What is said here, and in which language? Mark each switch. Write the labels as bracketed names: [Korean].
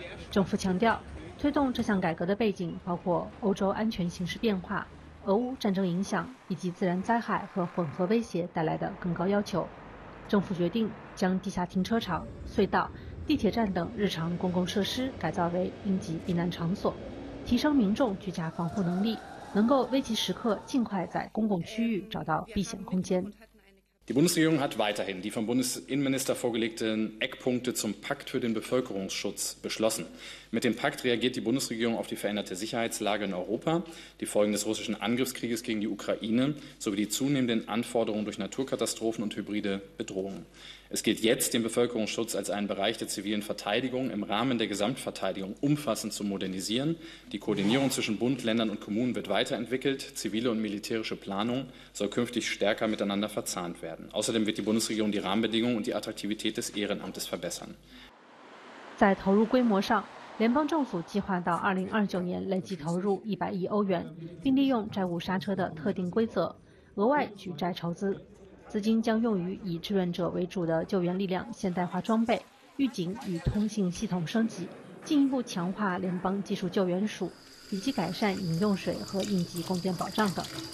[Chinese] 政府强调，推动这项改革的背景包括欧洲安全形势变化、俄乌战争影响以及自然灾害和混合威胁带来的更高要求。政府决定将地下停车场、隧道、地铁站等日常公共设施改造为应急避难场所，提升民众居家防护能力，能够危急时刻尽快在公共区域找到避险空间。 [German] Die Bundesregierung hat weiterhin die vom Bundesinnenminister vorgelegten Eckpunkte zum Pakt für den Bevölkerungsschutz beschlossen. Mit dem Pakt reagiert die Bundesregierung auf die veränderte Sicherheitslage in Europa, die Folgen des russischen Angriffskrieges gegen die Ukraine sowie die zunehmenden Anforderungen durch Naturkatastrophen und hybride Bedrohungen. Es gilt jetzt, den Bevölkerungsschutz als einen Bereich der zivilen Verteidigung im Rahmen der Gesamtverteidigung umfassend zu modernisieren. Die Koordinierung zwischen Bund, Ländern und Kommunen wird weiterentwickelt. Zivile und militärische Planung soll künftig stärker miteinander verzahnt werden. Außerdem wird die Bundesregierung die Rahmenbedingungen und die Attraktivität des Ehrenamtes verbessern. [Chinese] 在投入规模上，联邦政府计划到2029年累计投入100亿欧元，并利用债务刹车的特定规则，额外举债筹资。资金将用于以志愿者为主的救援力量现代化装备、预警与通信系统升级，进一步强化联邦技术救援署，以及改善饮用水和应急供电保障等。